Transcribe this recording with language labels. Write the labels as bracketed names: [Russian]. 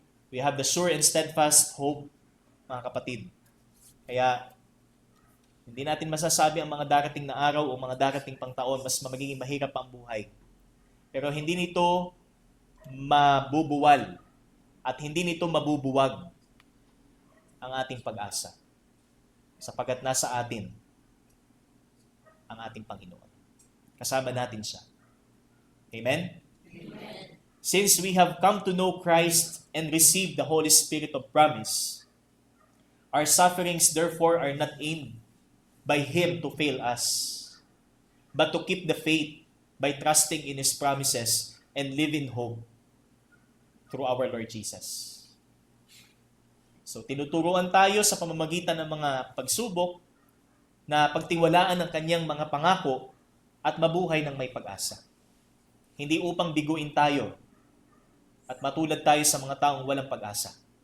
[English] We have the sure and steadfast hope, [Filipino] mga kapatid. Kaya, hindi natin masasabi ang mga darating na araw o mga darating pang taon, mas magiging mahirap ang buhay. Pero hindi nito mabubuwal at hindi nito mabubuwag ang ating pag-asa. Sapagkat nasa atin ang ating Panginoon. Kasama natin siya. Amen? Amen. [English] Since we have come to know Christ and received the Holy Spirit of promise, our sufferings therefore are not aimed by Him to fail us, but to keep the faith by trusting in His promises and live in hope through our Lord Jesus. [Filipino] So, tinuturuan tayo sa pamamagitan ng mga pagsubok na pagtiwalaan ng kanyang mga pangako at mabuhay ng may pag-asa. Hindi upang biguin tayo at matulad tayo sa mga taong walang pag-asa.